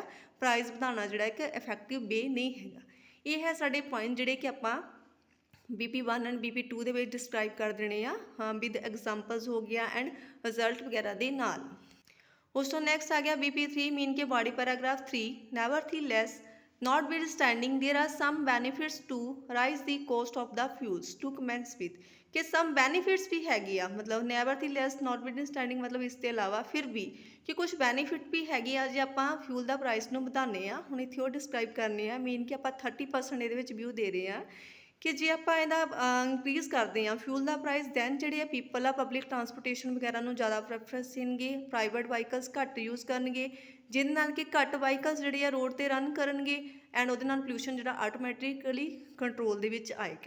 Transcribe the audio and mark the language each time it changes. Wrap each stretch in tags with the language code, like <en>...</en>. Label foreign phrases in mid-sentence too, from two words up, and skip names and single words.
<pa>ਪ੍ਰਾਈਸ ਵਧਾਉਣਾ ਜਿਹੜਾ ਇੱਕ</pa> <en>effective way</en> <pa>ਨਹੀਂ ਹੈਗਾ। ਇਹ ਹੈ ਸਾਡੇ ਪੁਆਇੰਟ ਜਿਹੜੇ ਕਿ ਆਪਾਂ BP1 ਐਂਡ BP2 ਦੇ ਵਿੱਚ ਡਿਸਕ੍ਰਾਈਬ ਕਰ ਦੇਣੇ ਆ</pa> <en>with examples</en> <pa>ਹੋ ਗਿਆ ਐਂਡ ਰਿਜ਼ਲਟ ਵਗੈਰਾ ਦੇ ਨਾਲ। ਉਸ ਤੋਂ ਨੈਕਸਟ ਆ ਗਿਆ BP3 ਮੀਨ ਕੇ</pa> <en>body paragraph</en> <pa>3</pa> <en>nevertheless notwithstanding there are some benefits to rise the cost of the fuels to commence with</en> <pa>ਕਿ</pa> <en>some benefits</en> <pa>ਵੀ ਹੈਗੇ ਆ, ਮਤਲਬ</pa> <en>nevertheless notwithstanding</en> <pa>ਮਤਲਬ ਇਸ ਤੋਂ ਇਲਾਵਾ ਫਿਰ ਵੀ ਕਿ ਕੁਝ ਬੈਨੀਫਿਟ ਵੀ ਹੈਗੇ ਆ ਜੇ ਆਪਾਂ ਫਿਊਲ ਦਾ ਪ੍ਰਾਈਸ ਨੂੰ ਵਧਾਉਂਦੇ ਆ। ਹੁਣ ਇੱਥੇ ਉਹ ਡਿਸਕ੍ਰਾਈਬ ਕਰਨੇ ਆ ਮੀਨ ਕਿ ਆਪਾਂ 30% ਇਹਦੇ ਵਿੱਚ ਵਿਊ ਦੇ ਰਹੇ ਆ ਕਿ ਜੇ ਆਪਾਂ ਇਹਦਾ ਇੰਕਰੀਜ਼ ਕਰਦੇ ਹਾਂ ਫਿਊਲ ਦਾ ਪ੍ਰਾਈਸ ਦੈਨ ਜਿਹੜੇ ਆ ਪੀਪਲ ਆ</pa> <en>public transportation</en> <pa>ਵਗੈਰਾ ਨੂੰ ਜ਼ਿਆਦਾ ਪ੍ਰੈਫਰੈਂਸ ਦੇਣਗੇ,</pa> <en>private vehicles</en> <pa>ਘੱਟ ਯੂਜ਼ ਕਰਨਗੇ, ਜਿਹਦੇ ਨਾਲ ਕਿ ਘੱਟ ਵਾਹੀਕਲਸ ਜਿਹੜੇ ਆ ਰੋਡ 'ਤੇ ਰਨ ਕਰਨਗੇ ਐਂਡ ਉਹਦੇ ਨਾਲ ਪੋਲਿਊਸ਼ਨ ਜਿਹੜਾ</pa> <en>automatically control</en> <pa>ਦੇ ਵਿੱਚ ਆਏਗਾ।</pa>